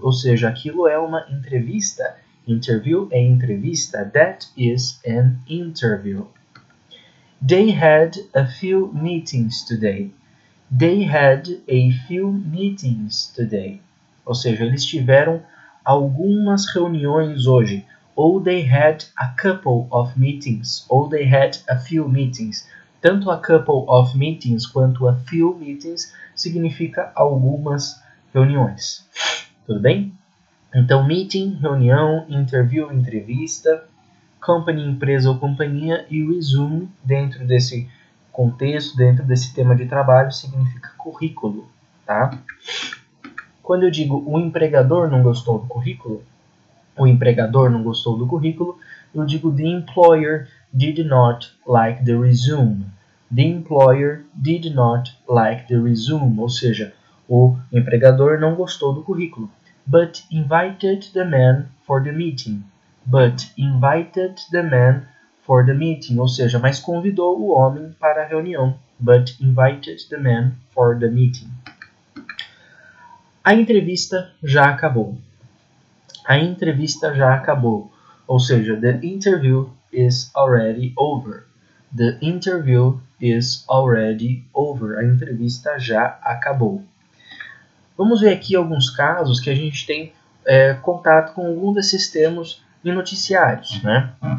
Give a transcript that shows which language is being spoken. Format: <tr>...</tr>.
<pt>Ou seja, aquilo é uma entrevista. Interview é entrevista.</pt> <en>That is an interview. They had a few meetings today. They had a few meetings today.</en> <pt>Ou seja, eles tiveram algumas reuniões hoje.</pt> <en>Ou they had a couple of meetings. Ou they had a few meetings.</en> <pt>Tanto</pt> <en>a couple of meetings</en> <pt>quanto</pt> <en>a few meetings</en> <pt>significa algumas reuniões. Tudo bem? Então, meeting, reunião, interview, entrevista, company, empresa ou companhia, e resume, dentro desse contexto, dentro desse tema de trabalho, significa currículo, tá? Quando eu digo o empregador não gostou do currículo, o empregador não gostou do currículo, eu digo</pt> <en>the employer did not like the resume. The employer did not like the resume,</en> <pt>ou seja, o empregador não gostou do currículo.</pt> <en>But invited the man for the meeting. But invited the man for the meeting,</en> <pt>ou seja, mas convidou o homem para a reunião.</pt> <en>But invited the man for the meeting.</en> <pt>A entrevista já acabou. A entrevista já acabou. Ou seja,</pt> <en>the interview is already over. The interview is already over.</en> <pt>A entrevista já acabou. Vamos ver aqui alguns casos que a gente tem contato com algum desses termos em noticiários, né?</pt>